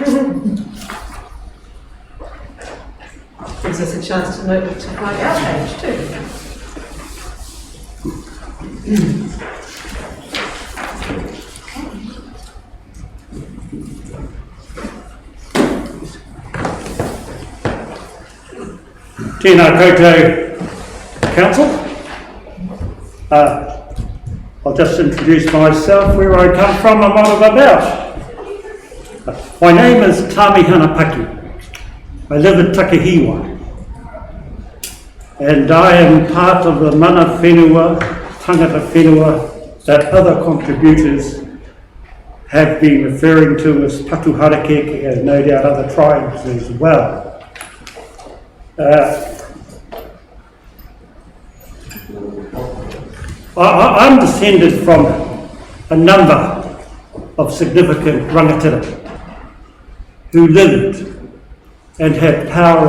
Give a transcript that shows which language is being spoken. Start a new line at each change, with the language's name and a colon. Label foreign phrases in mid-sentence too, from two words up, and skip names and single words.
English: Gives us a chance to note to find our page too.
Māori: Tēnā koutou Council.
English: I'll just introduce myself, where I come from and what I'm about. My name is Tamihana Paki. I live in Takihiwa. And I am part of the
Māori: mana whenua, tangata whenua,
English: that other contributors have been referring to as Patuharakeke, and no doubt other tribes as well. I'm descended from a number of significant rangatira who lived and had power